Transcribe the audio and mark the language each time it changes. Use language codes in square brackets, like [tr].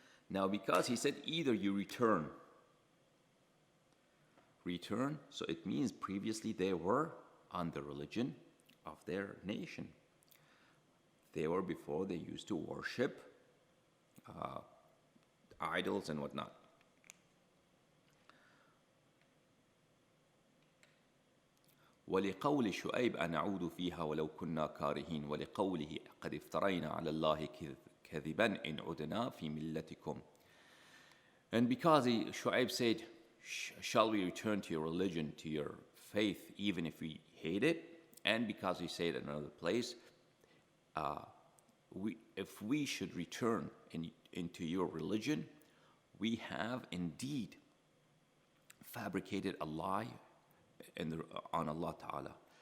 [en] Now, because he said either you return, so it means previously they were on the religion of their nation. They were before they used to worship idols and whatnot. [ar] ولقول شعيب أنعود فيها ولو كنا كارهين ولقوله قد افترينا على الله كذبا إن عدنا في ملتكم. [en] And because Shu'aib said, shall we return to your religion, to your faith, even if we hate it? And because he said in another place, if we should return into your religion, we have indeed fabricated a lie on Allah Ta'ala.